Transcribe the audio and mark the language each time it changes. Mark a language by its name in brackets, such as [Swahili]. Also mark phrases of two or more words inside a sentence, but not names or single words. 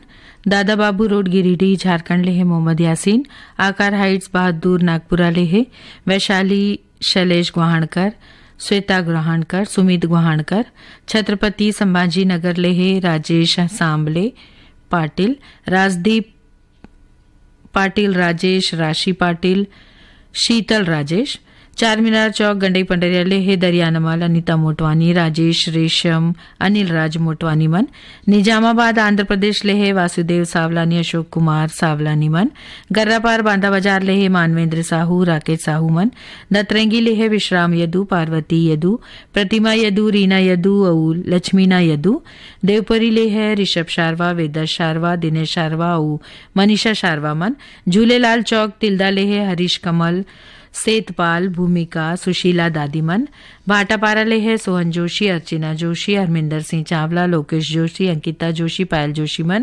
[Chhattisgarhi] दादा बाबू रोड गिरिडीह झारखंड ले है मोहम्मद यासीन, आकार हाइट्स बहादुर नागपुरा ले है, वैशाली शैलेश गुहाणकर, श्वेता गुहाणकर, सुमित गुहाणकर, छत्रपति संभाजी नगर ले है राजेश सांबले पाटिल, राजदीप पाटिल, राजेश राशि पाटिल, शीतल राजेश, चार मीनार चौक गंडई पंडरिया ले है दरियानमाल अनिता मोटवानी, राजेश रेशम, अनिल राज मोटवानी मन, निजामाबाद आंध्र प्रदेश ले है वासुदेव सावलानी, अशोक कुमार सावलानी मन, गर्रापार बांदा बाजार ले है मानवेंद्र साहू, राकेश साहू मन, दतरंगी ले है विश्राम यदू, पार्वती यदू, प्रतिमा यदू, रीना यदू और लक्ष्मीना यदू, देवपुरी ले है ऋषभ शारवा, वेदर शारवा, दिनेश शारवा और मनीषा शारवा मन, झूलेलाल चौक तिल्दा ले है हरीश कमल, सेतपाल, भूमिका, सुशीला दादीमन, भाटापारा ले है सोहन जोशी, अर्चना जोशी, हरमिंदर सिंह चावला, लोकेश जोशी, अंकिता जोशी, पायल जोशी मन,